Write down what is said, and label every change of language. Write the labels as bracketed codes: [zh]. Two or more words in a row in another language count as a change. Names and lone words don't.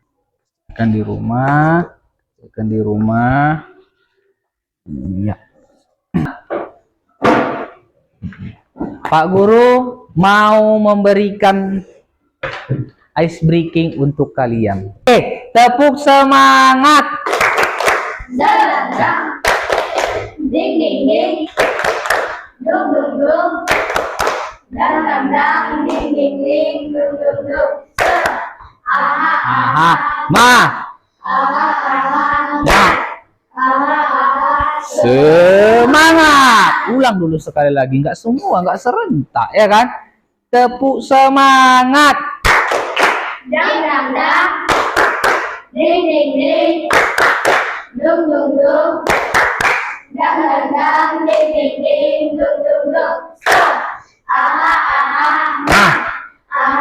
[id] Iya. Pak Guru mau memberikan [en] ice breaking [id] untuk kalian. Oke, tepuk semangat. Ding ding ding. Dung dung dung. Dang dang dang. Ding ding ding. Dung dung dung. Aha aha. Ma. Aha aha. Ma. Aha aha. Semangat. Ulang dulu sekali lagi, nggak semua, nggak serentak ya kan? Tepuk semangat. Dang dang dang. Ding ding ding. Dung dung dung. Dang dang dang. Ding ding ding. Dung dung dung. Aha aha. Nah,